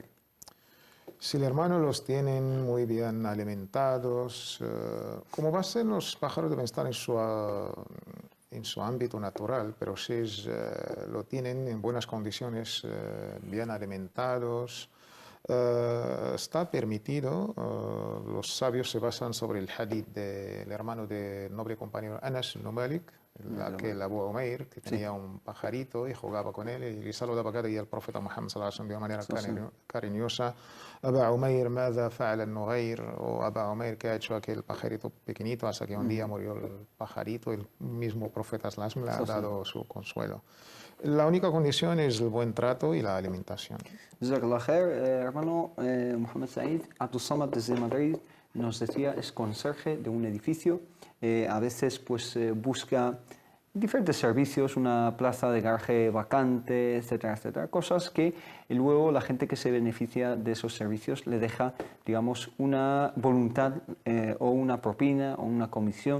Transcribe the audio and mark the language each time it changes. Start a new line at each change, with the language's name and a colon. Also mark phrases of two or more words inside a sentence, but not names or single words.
Spanish: Si el hermano los tienen muy bien alimentados, como base los pájaros deben estar en su ámbito natural, pero si lo tienen en buenas condiciones, bien alimentados, está permitido. Los sabios se basan sobre el hadith del hermano del noble compañero Anas ibn Malik, aquel Abu Umair, que tenía un pajarito y jugaba con él y le saludaba cada día al profeta Muhammad
Arabic: صلى الله عليه وسلم
Spanish: de una manera cariñosa.
Arabic: أبو عمير، ماذا فعل النغير?
Spanish: O Abu Umair, ¿qué ha hecho aquel pajarito pequeñito? Hasta que un día murió el pajarito, el mismo profeta
Arabic: صلى الله عليه وسلم
Spanish: le ha dado su consuelo. La única condición es el buen trato y la alimentación.
Arabic: جزاك الله خير,
Spanish: hermano Mohamed Said. Abdul Samad desde Madrid nos decía, es conserje de un edificio. A veces pues busca diferentes servicios, una plaza de garaje vacante, etcétera, etcétera. Cosas que luego la gente que se beneficia de esos servicios le deja, digamos, una voluntad o una propina o una comisión.